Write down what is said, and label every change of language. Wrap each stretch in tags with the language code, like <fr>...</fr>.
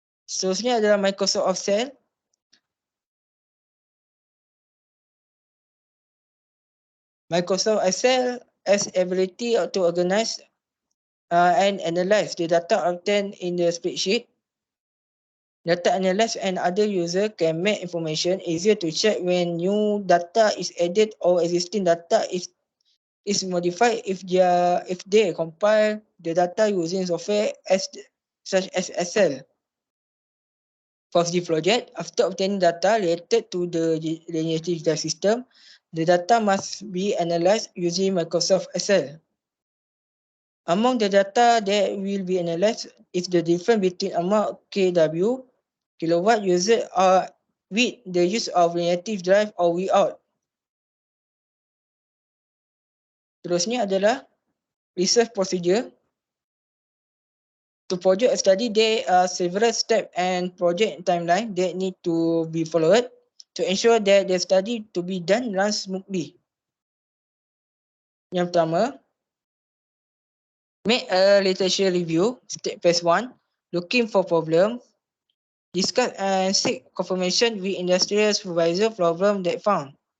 <ms>Seterusnya adalah Microsoft Excel.</ms> <en>Microsoft Excel has ability to organize and analyze the data obtained in the spreadsheet. Data analyst and other user can make information easier to check when new data is added or existing data is modified if they compile the data using software such as Excel. For the project, after obtaining data related to the linearity data system, the data must be analyzed using Microsoft Excel. Among the data that will be analyzed is the difference between amount kW, kilowatt used with the use of linearity drive or without.</en> <ms>Terusnya adalah</ms> <en>research procedure. To project a study, there are several steps and project timeline that need to be followed to ensure that the study to be done runs smoothly.</en> <ms>Yang pertama,</ms> <en>make a literature review, step phase 1, looking for problem, discuss and seek confirmation with industrial supervisor problem that found.</en>